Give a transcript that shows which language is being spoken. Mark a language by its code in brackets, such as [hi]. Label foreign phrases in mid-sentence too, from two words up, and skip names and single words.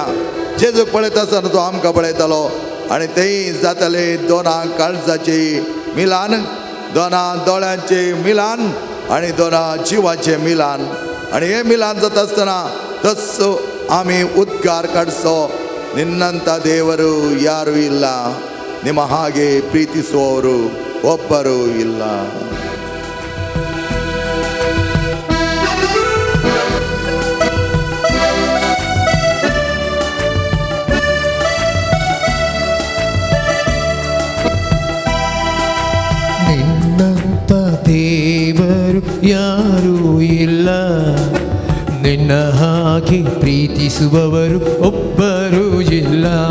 [kok] जेजूक पळयता आसतना तो आमकां पळयतालो आनी थंय जाताले दोनां काळजाची मिलान, दोनां दोळ्यांचे मिलान आनी दोनां जिवाचे मिलान. आनी हे मिलान जाता आसतना तस आमी उद्गार काडचो, [kn] ನಿನ್ನಂಥ ದೇವರು ಯಾರೂ ಇಲ್ಲ, ನಿಮ್ಮ ಹಾಗೆ ಪ್ರೀತಿಸುವವರು ಒಬ್ಬರೂ ಇಲ್ಲ. ನಿನ್ನಂಥ ದೇವರು ಯಾರೂ ಇಲ್ಲ, ನಿನ್ನ ಹಾಗೆ ಪ್ರೀತಿಸುವವರು ಒಬ್ಬರೂ ಇಲ್ಲ.